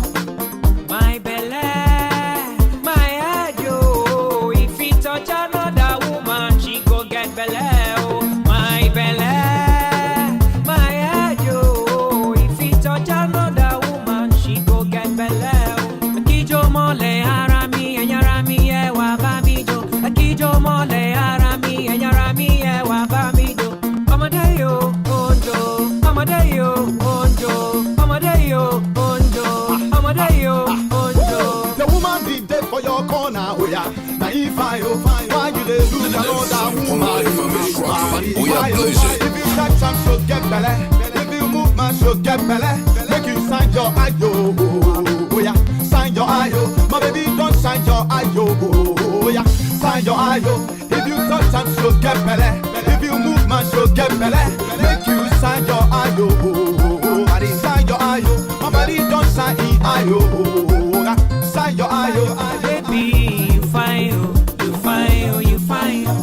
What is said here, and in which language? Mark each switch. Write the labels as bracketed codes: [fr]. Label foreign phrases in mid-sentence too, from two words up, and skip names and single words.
[pcm] My belly, my head yo, if he touch another woman, she go get belly oh. My belly, my head yo, if he touch another woman, she go get belly oh. [yo] Akijo mole harami, enyarami e wa bamijo. Akijo mole harami, enyarami e wa bamijo. Amadeyo onjo, Amadeyo onjo, Amadeyo onjo, Amadeyo onjo. [pcm] The woman be dead for your corner, oh yeah. Now if I find why you dey look another woman? If you touch some, she'll get belly. If you move, man, she'll get belly. Make you sign your ayo, oh yeah. Sign your ayo, my baby don't sign your ayo, oh yeah. Sign your ayo. If you touch some, she'll get belly. If you move, man, she'll get belly. Make you sign your ayo, oh Baby, you fine, oh, you fine, oh, you fine, oh.